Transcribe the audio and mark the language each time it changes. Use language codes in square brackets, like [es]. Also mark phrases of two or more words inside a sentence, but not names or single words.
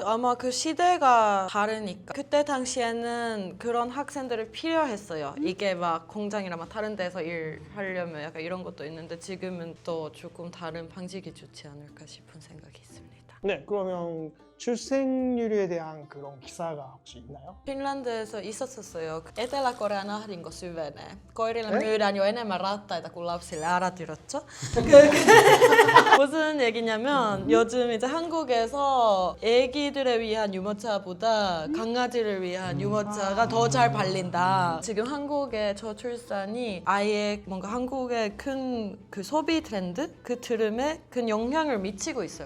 [ko] 아마 그 시대가 다르니까 그때 당시에는 그런 학생들이 필요했어요. 이게 막 공장이나 막 다른 데서 일하려면 약간 이런 것도 있는데 지금은 또 조금 다른 방식이 좋지 않을까 싶은 생각이 있습니다. 네, 그러면 출생률에 대한 그런 기사가 혹시 있나요? Finlandissa 있었었어요. [fi] Etelä-Korean ahdinko syvenee. Koirille [ko] 네? [fi] myydään jo enemmän rattaita kuin lapsille. [ko] 알아들었죠? 무슨 얘기냐면 요즘 이제 한국에서 애기들을 위한 유모차보다 강아지를 위한 유모차가 더 잘 팔린다. 지금 한국의 저출산이 아예 뭔가 한국의 큰 그 소비 트렌드 그 트름에 큰 영향을 미치고 있어요.